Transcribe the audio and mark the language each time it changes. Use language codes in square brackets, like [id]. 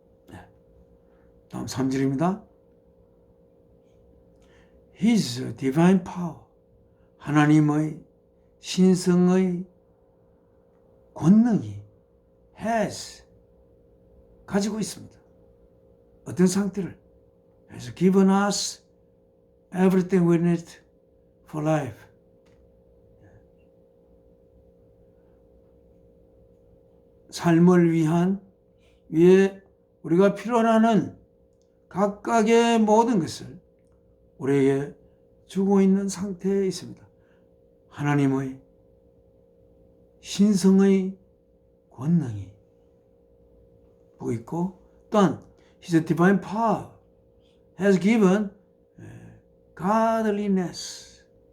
[ko] 네. 다음 3절입니다. [en] His divine power, [ko] 하나님의 신성의 권능이 [en] has, [ko] 가지고 있습니다. 어떤 상태를? [en] has given us everything we need for life. [ko] 삶을 위해 우리가 필요하는 각각의 모든 것을 우리에게 주고 있는 상태에 있습니다. 하나님의 신성의 권능이 보고 있고, 또한 [en] His divine power has given godliness.